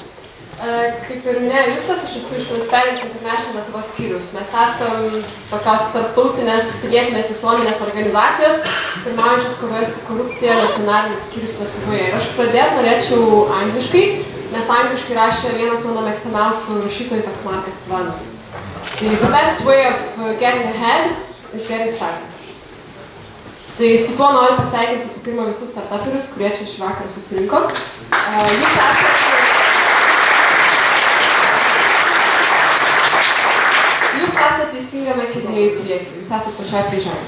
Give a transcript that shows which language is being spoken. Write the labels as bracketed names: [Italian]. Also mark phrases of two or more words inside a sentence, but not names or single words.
[Lithuanian] Kaip ir minėjo Justas, aš esu iš Transparency International Lietuvos skyriaus. Mes esam tokios tarptautinės pilietinės visuomenės organizacijos, pirmaujančios kovoje su korupcija nacionalinis skyrius Lietuvoje. Ir aš pradėti norėčiau angliškai, nes angliškai rašė vienas mano mėgstamiausių rašytojų toks Markas Tvanas. [English] The best way of getting ahead is getting started. [Lithuanian] Tai su tuo noriu pasveikinti su pirma visus startuprius, kurie čia šį vakarą susirinko. Jūs esate teisingame kelyje į priekį, jūs esate pačioj pradžioje.